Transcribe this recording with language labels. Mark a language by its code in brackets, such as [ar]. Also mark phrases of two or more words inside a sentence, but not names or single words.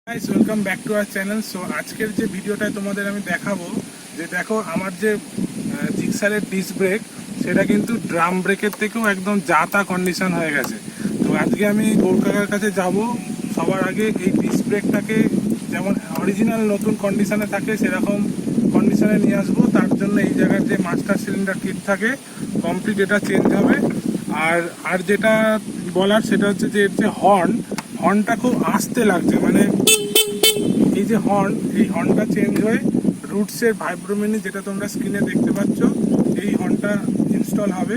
[en] guys welcome back to our channel. [bn] সো আজকের যে ভিডিওটা তোমাদের আমি দেখাবো যে দেখো আমার যে জিক্সারের [en] disc brake [bn] সেটা কিন্তু [en] drum brake [bn] থেকেও একদম যাতা কন্ডিশন হয়ে গেছে। তো আজকে আমি গৌরকাকার কাছে যাবো সবার আগে এই ডিস্ক ব্রেকটাকে যেমন অরিজিনাল নতুন কন্ডিশনে থাকে সেরকম কন্ডিশনে নিয়ে আসবো। তার জন্য এই জায়গার যে [en] master cylinder kit [bn] থাকে কমপ্লিট এটা চেঞ্জ হবে। আর যেটা বলার সেটা হচ্ছে যে এর যে হর্নটা খুব আস্তে লাগছে, মানে এই যে এই হর্নটা চেঞ্জ হয়ে রুটসের ভাইব্রো মিনি যেটা তোমরা স্ক্রিনে দেখতে পাচ্ছ এই হর্নটা ইনস্টল হবে।